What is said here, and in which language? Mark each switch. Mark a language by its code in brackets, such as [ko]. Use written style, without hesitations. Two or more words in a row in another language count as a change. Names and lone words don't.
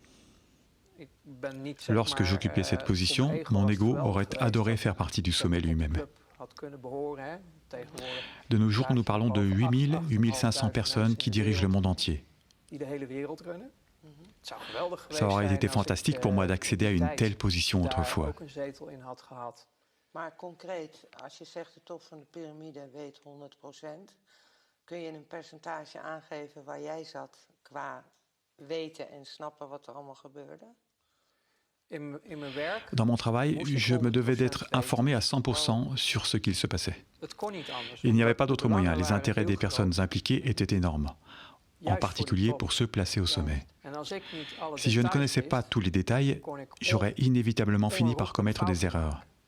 [fr] Lorsque j'occupais cette position, mon ego aurait adoré faire partie du sommet lui-même. De nos jours, nous parlons de 8000, 8500 personnes qui dirigent le monde entier. Ça aurait été fantastique pour moi d'accéder à une telle position autrefois. [nl] Maar concreet, als je zegt de top van de piramide weet 100%, kun je een percentage aangeven waar jij zat qua weten en snappen wat er allemaal gebeurde? [fr] Dans mon travail, je me devais d'être informé à 100% sur ce qu'il se passait. Il n'y avait pas d'autre moyen. Les intérêts des personnes impliquées étaient énormes, en particulier pour ceux placés au sommet. Si je ne connaissais pas tous les détails, j'aurais inévitablement fini par commettre des erreurs.